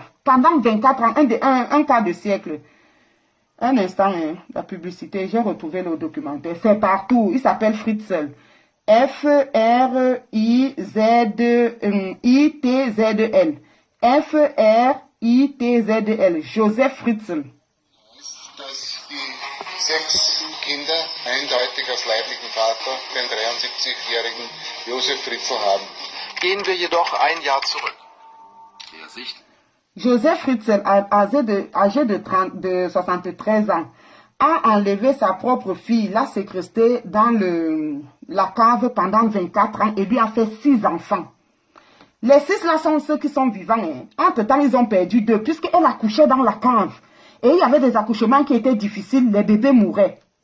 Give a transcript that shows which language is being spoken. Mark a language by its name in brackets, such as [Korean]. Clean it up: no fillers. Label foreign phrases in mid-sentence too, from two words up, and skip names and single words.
[French] Pendant 24 ans, un quart de siècle. Un instant, hein, la publicité, j'ai retrouvé le documentaire. C'est partout. Il s'appelle Fritzl. F-R-I-Z-I-T-Z-L. F-R-I-T-Z-L. Joseph Fritzl. [German] Dass die 6 Kinder eindeutig als leiblichen Vater den 73-jährigen Josef Fritzl haben. Gehen wir jedoch ein Jahr zurück. [French] Joseph Fritzl, âgé de 73 ans, a enlevé sa propre fille, l'a séquestrée dans la cave pendant 24 ans et lui a fait 6 enfants. Les 6 là sont ceux qui sont vivants. Hein. Entre-temps, ils ont perdu 2 puisqu'elle accouchait dans la cave. Et il y avait des accouchements qui étaient difficiles, les bébés mouraient.